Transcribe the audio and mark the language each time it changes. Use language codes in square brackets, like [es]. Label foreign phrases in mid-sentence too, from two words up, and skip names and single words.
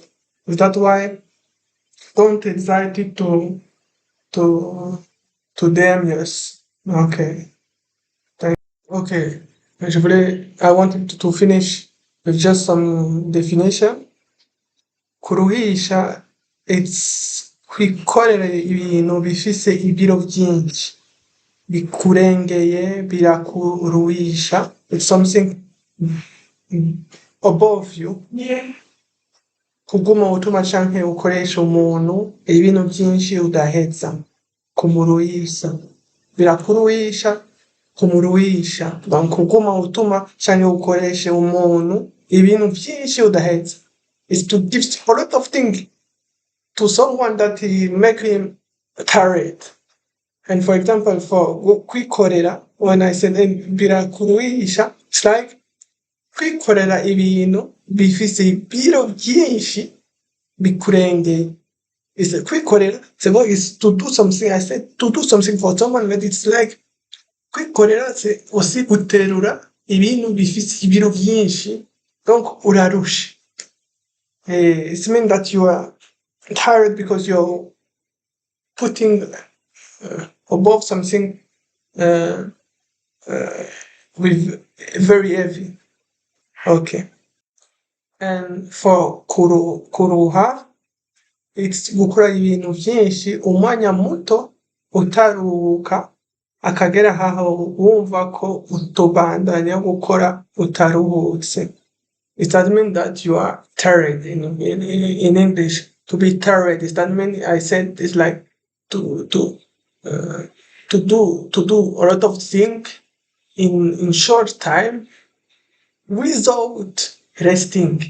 [en] That's why don't hesitate to to them, yes. Okay. Okay. I wanted to finish with just some definition. [rn] Kuruhisha, it's kwikorera ibintu bifise ibiro byinshi. Bikurengeye, birakuruhisha. [en] It's something above you. [rn] Kuguma utuma canke ukoresha umuntu ibintu byinshi udaheza. Kumuruhisha. Birakuruhisha, kumuruhisha. Donc kuguma utuma canke ukoresha umuntu ibintu byinshi udaheza. [en] Is to give a lot of things to someone that he make him tired. And for example, for kwikorera, when I said birakuruhisha, it's like [rn] kwikorera ibintu bifise ibiro byinshi bikurengeye. [en] Is kwikorera, [fr] c'est bon, [en] is to do something. I said to do something for someone, but it's like kwikorera, [fr] c'est aussi [rn] guterura ibintu bifise ibiro byinshi, donc urarusha. [en] It means that you are tired because you're putting above something with very heavy. Okay. And for [rn] kuruha, it's gukora ibintu byinshi umwanya muto utaruhuka akagera haho wumva ko utobandanya gukora utaruhutse. [en] It doesn't mean that you are tired in English. To be tired, it doesn't mean I said it's like to do a lot of things in short time without resting.